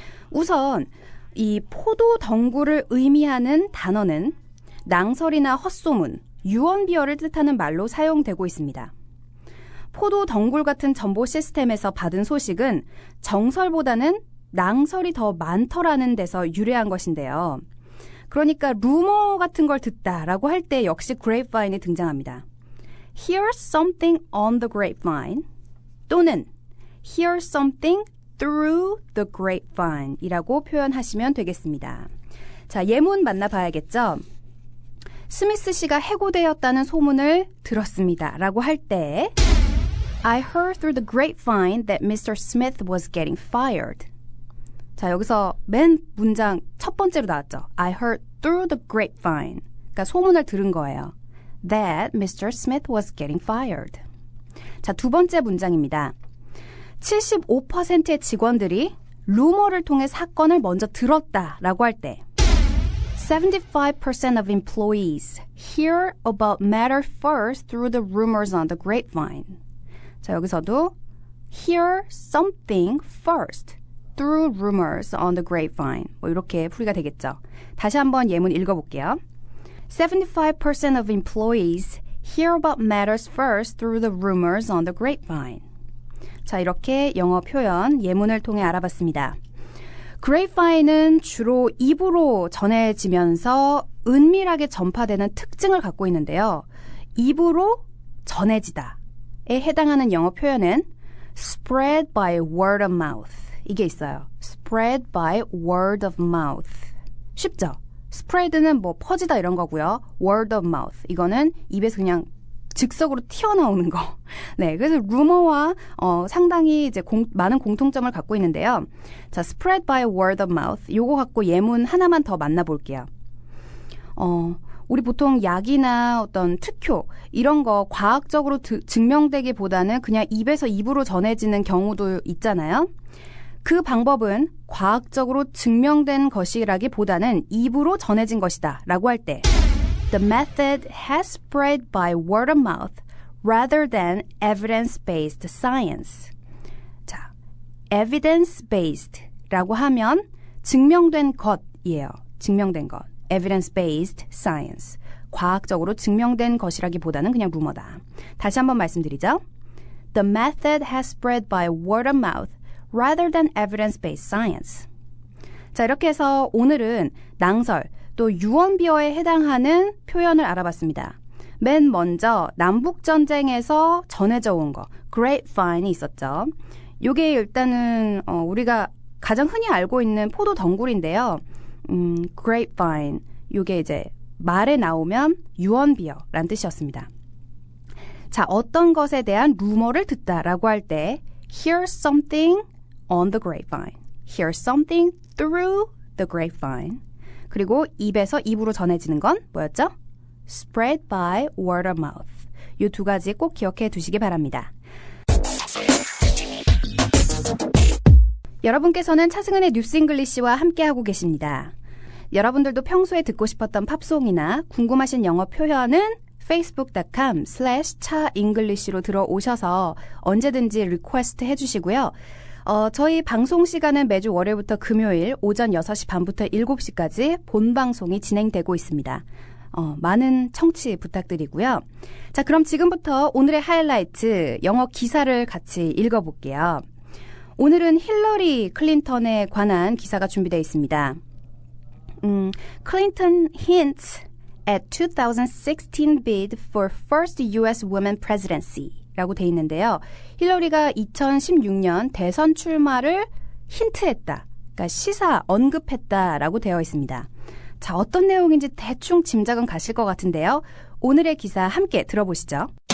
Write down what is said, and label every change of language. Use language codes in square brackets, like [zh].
[ko] 우선 이 포도 덩굴을 의미하는 단어는 낭설이나 헛소문, 유언비어를 뜻하는 말로 사용되고 있습니다. 포도 덩굴 같은 정보 시스템에서 받은 소식은 정설보다는 낭설이 더 많더라는 데서 유래한 것인데요. 그러니까 루머 같은 걸 듣다라고 할 때 역시 grapevine이 등장합니다. [en] Here's something on the grapevine [ko] 또는 [en] Here's something through the grapevine [ko] 이라고 표현하시면 되겠습니다. 자, 예문 만나봐야겠죠? 스미스 씨가 해고되었다는 소문을 들었습니다 라고 할 때 [en] I heard through the grapevine that Mr. Smith was getting fired. [ko] 자, 여기서 맨 문장 첫 번째로 나왔죠. [en] I heard through the grapevine. [ko] 그러니까 소문을 들은 거예요. [en] That Mr. Smith was getting fired. [ko] 자, 두 번째 문장입니다. 75%의 직원들이 루머를 통해 사건을 먼저 들었다라고 할 때 [en] 75% of employees hear about matter first through the rumors on the grapevine. [ko] 자, 여기서도 [en] hear something first through rumors on the grapevine. [ko] 뭐 이렇게 풀이가 되겠죠. 다시 한번 예문 읽어볼게요. [en] 75% of employees hear about matters first through the rumors on the grapevine. [ko] 자, 이렇게 영어 표현 예문을 통해 알아봤습니다. 그레이프바인은 주로 입으로 전해지면서 은밀하게 전파되는 특징을 갖고 있는데요. 입으로 전해지다에 해당하는 영어 표현은 [en] spread by word of mouth. [ko] 이게 있어요. [en] spread by word of mouth. [ko] 쉽죠? spread는 뭐 퍼지다 이런 거고요. [en] word of mouth. [ko] 이거는 입에서 그냥 즉석으로 튀어나오는 거. 네, 그래서 루머와 상당히 이제 많은 공통점을 갖고 있는데요. [en] 자, spread by word of mouth. [ko] 요거 갖고 예문 하나만 더 만나볼게요. 우리 보통 약이나 어떤 특효 이런 거 과학적으로 증명되기보다는 그냥 입에서 입으로 전해지는 경우도 있잖아요. 그 방법은 과학적으로 증명된 것이라기보다는 입으로 전해진 것이다 라고 할 때 [en] The method has spread by word of mouth rather than evidence-based science. [ko] 자, evidence-based라고 하면 증명된 것이에요. 증명된 것. [en] evidence-based science. [ko] 과학적으로 증명된 것이라기보다는 그냥 루머다. 다시 한번 말씀드리죠. [en] The method has spread by word of mouth rather than evidence-based science. [ko] 자, 이렇게 해서 오늘은 낭설, 또 유언비어에 해당하는 표현을 알아봤습니다. 맨 먼저 남북전쟁에서 전해져 온 거, grapevine이 있었죠. 요게 일단은 우리가 가장 흔히 알고 있는 포도 덩굴인데요. grapevine, 요게 이제 말에 나오면 유언비어라는 뜻이었습니다. 자, 어떤 것에 대한 루머를 듣다라고 할 때 [en] here's something on the grapevine, here's something through the grapevine. [ko] 그리고 입에서 입으로 전해지는 건 뭐였죠? [en] spread by word of mouth. [ko] 이 두 가지 꼭 기억해 두시기 바랍니다. 여러분께서는 차승은의 뉴스 잉글리시와 함께하고 계십니다. 여러분들도 평소에 듣고 싶었던 팝송이나 궁금하신 영어 표현은 facebook.com/차잉글리시로 들어오셔서 언제든지 리퀘스트 해주시고요. 저희 방송 시간은 매주 월요일부터 금요일 오전 6시 반부터 7시까지 본방송이 진행되고 있습니다. 많은 청취 부탁드리고요. 자, 그럼 지금부터 오늘의 하이라이트 영어 기사를 같이 읽어볼게요. 오늘은 힐러리 클린턴에 관한 기사가 준비되어 있습니다. [en] Clinton hints at 2016 bid for first U.S. woman presidency [ko] 라고 돼 있는데요. 힐러리가 2016년 대선 출마를 힌트했다. 그러니까 시사, 언급했다라고 되어 있습니다. 자, 어떤 내용인지 대충 짐작은 가실 것 같은데요. 오늘의 기사 함께 들어보시죠.